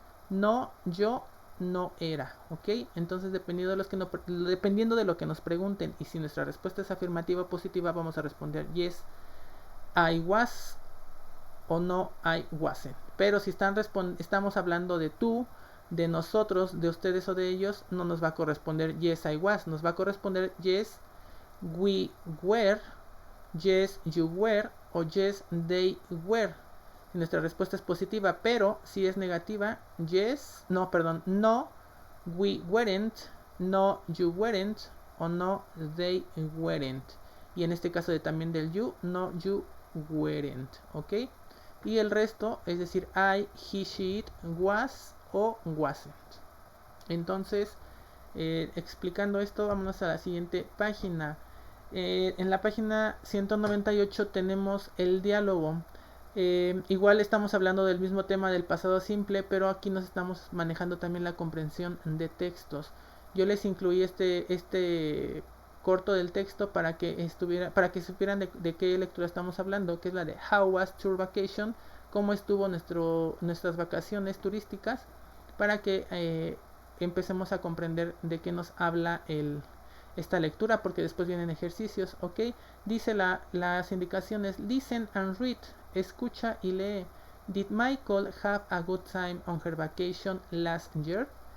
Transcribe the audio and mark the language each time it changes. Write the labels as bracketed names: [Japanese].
[Spanish] No, yo no era. ¿Ok? Entonces, dependiendo de lo que nos pregunten y si nuestra respuesta es afirmativa o positiva, vamos a responder [English] yes, I was [Spanish] o [English] no, I wasn't. [Spanish] Pero si estamos hablando de tú, de nosotros, de ustedes o de ellos, no nos va a corresponder [English] yes, I was. [Spanish] Nos va a corresponder [English] yes, we were, yes, you were [Spanish] o [English] yes, they were. [Spanish] Y nuestra respuesta es positiva, pero si es negativa, yes, no, perdón, [English] no, we weren't, no, you weren't [Spanish] o [English] no, they weren't. [Spanish] Y en este caso también del you, [English] no, you weren't. [Spanish] ¿Ok? Y el resto, es decir, I, he, she, it, was o wasn't. Entonces, explicando esto, vámonos a la siguiente página. En la página 198 tenemos el diálogo. Igual estamos hablando del mismo tema del pasado simple, pero aquí nos estamos manejando también la comprensión de textos. Yo les incluí este corto del texto para que supieran de qué lectura estamos hablando, que es la de [English] How was your vacation, [Spanish] cómo estuvo nuestras vacaciones turísticas, para que empecemos a comprender de qué nos habla esta lectura, porque después vienen ejercicios. Ok, dice las indicaciones: [English] listen and read, [Spanish] escucha y lee. [English] Did Michael have a good time on her vacation last year?